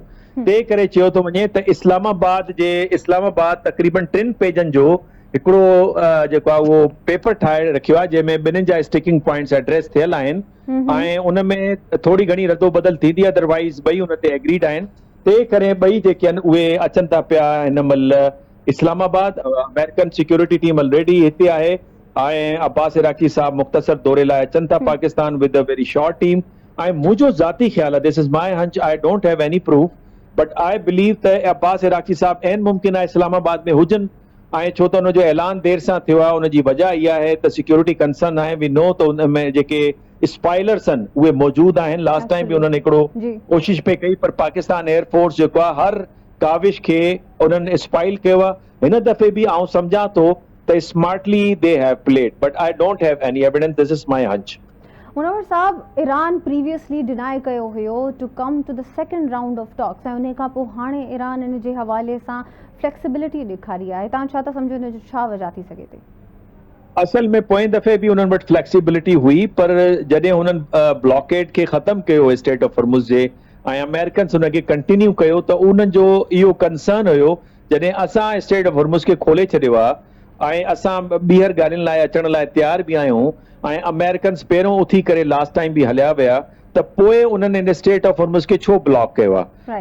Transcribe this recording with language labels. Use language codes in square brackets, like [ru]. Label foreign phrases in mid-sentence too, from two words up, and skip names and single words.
[sd] तंहिं करे चयो थो वञे त इस्लामाबाद तक़रीबन 3 पेजनि जो हिकिड़ो जेको आहे उहो पेपर ठाहे रखियो आहे जंहिंमें ॿिन्हिनि जा [en] sticking points address [sd] थियल आहिनि ऐं उन में थोड़ी घणी रदो बदल थींदी, अदरवाइज़ ॿई उन ते एग्रीड आहिनि। तंहिं करे ॿई जेके आहिनि उहे अचनि था पिया हिन महिल इस्लामाबाद। [en] American security team already [sd] हिते आहे ऐं अब्बास इराकी साहब मुख़्तसर दौरे लाइ अचनि था पाकिस्तान [en] with a very short team [sd] ऐं मुंहिंजो ज़ाती ख़्यालु आहे, [en] this is my hunch, I don't have any proof, but I believe [sd] त अब्बास इराक़ी साहब एन मुमकिन आहे इस्लामाबाद में हुजनि, ऐं छो त हुनजो ऐलान देर सां थियो आहे। हुनजी वजह इहा आहे त [en] security concern [sd] आहे, [en] we know [sd] त हुन में जेके स्पाइलर्स आहिनि उहे मौजूद आहिनि। [en] last time [sd] बि हुननि हिकिड़ो कोशिश पे कई, पर पाकिस्तान एयरफोर्स जेको आहे हर काविश खे उन्हनि स्पाइल कयो आहे। हिन दफ़े बि आउं सम्झां थो त [en] smartly they have played, but I don't have any evidence, this is my hunch. Munawwar sahab, Iran previously deny [sd] कयो हुयो [en] to come to the second round of talks, [sd] ऐं उन खां पोइ हाणे ईरान इन जे हवाले सां फ्लेक्सिबिलिटी ॾेखारी आहे। तव्हां छा था सम्झो, इन जो छा वजह थी सघे थी? असल में पोएं दफ़े बि उन्हनि वटि फ्लेक्सिबिलिटी हुई, पर जॾहिं हुननि ब्लॉकेड खे ख़तमु कयो स्टेट ऑफ हॉर्मुज़ जे, ऐं अमेरिकन्स हुनखे कंटिन्यू कयो, त उन्हनि जो इहो कंसर्न हुयो जॾहिं असां स्टेट ऑफ हॉर्मुज़ खे खोले छॾियो आहे ऐं असां ॿीहर ॻाल्हियुनि लाइ अचण लाइ तयार बि आहियूं, ऐं अमेरिकन्स पहिरियों उथी करे [en] last time [sd] बि हलिया विया, त पोइ उन्हनि इन स्टेट ऑफ हॉर्मुज़ खे छो ब्लॉक कयो आहे?